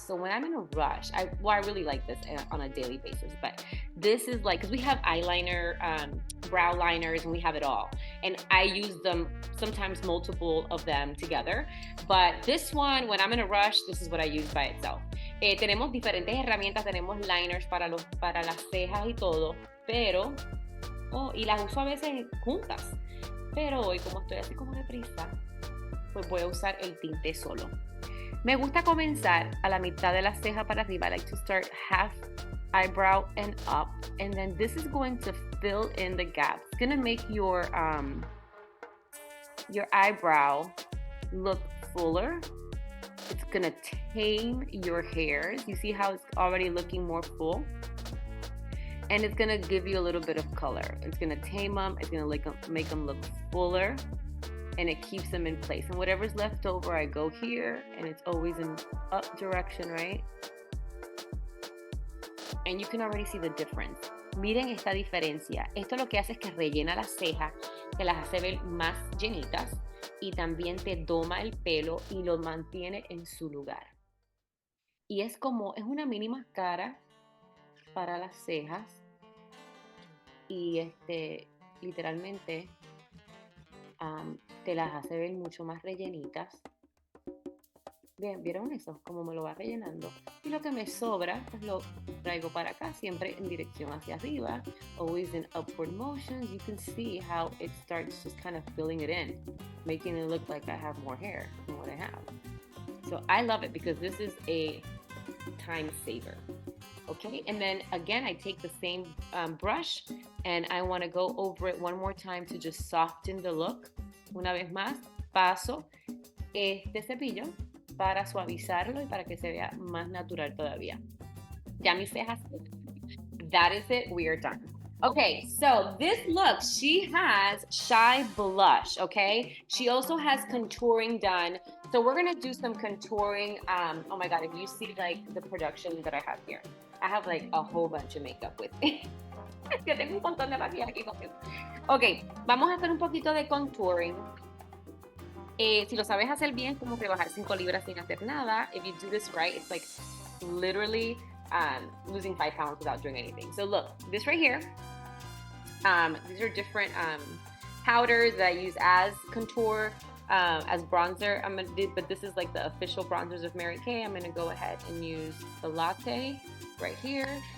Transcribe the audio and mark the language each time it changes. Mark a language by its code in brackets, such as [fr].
[en] So when I'm in a rush, I really like this on a daily basis, but this is like, because we have eyeliner, brow liners, and we have it all. And I use them, sometimes multiple of them together. But this one, when I'm in a rush, this is what I use by itself. [es] Tenemos diferentes herramientas, tenemos liners para las cejas y todo, pero, y las uso a veces juntas. Pero hoy, como estoy así como deprisa, pues voy a usar el tinte solo. Me gusta comenzar a la mitad de la ceja para arriba. [en] I like to start half eyebrow and up. And then this is going to fill in the gaps. It's going to make your eyebrow look fuller. It's going to tame your hairs. You see how it's already looking more full? And it's going to give you a little bit of color. It's going to tame them. It's going to make them look fuller. And it keeps them in place. And whatever's left over, I go here, and it's always in up direction, right? And you can already see the difference. [es] Miren esta diferencia. Esto lo que hace es que rellena las cejas, te las hace ver más llenitas y también te doma el pelo y lo mantiene en su lugar. Y es una mini máscara para las cejas y literalmente te las hace ver mucho más rellenitas. Bien, ¿vieron eso? Como me lo va rellenando. Y lo que me sobra, pues lo traigo para acá, siempre en dirección hacia arriba. [en] Always in upward motions. You can see how it starts just kind of filling it in, making it look like I have more hair than what I have. So I love it because this is a time saver. Okay, and then again, I take the same brush and I want to go over it one more time to just soften the look. [es] Una vez más, paso este cepillo para suavizarlo y para que se vea más natural todavía. Ya mis cejas, [en] that is it, we are done. Okay, so this look, she has Shy Blush, okay? She also has contouring done. So we're gonna do some contouring. Oh my God, if you see like the production that I have here, I have like a whole bunch of makeup with me. [es] Es que tengo un montón de maquillaje aquí conmigo. Ok, vamos a hacer un poquito de contouring. Si lo sabes hacer bien, como que bajar 5 libras sin hacer nada. [en] If you do this right, it's like literally losing 5 pounds without doing anything. So look, this right here, these are different powders that I use as contour, as bronzer. But this is like the official bronzers of Mary Kay. I'm gonna go ahead and use the Latte right here.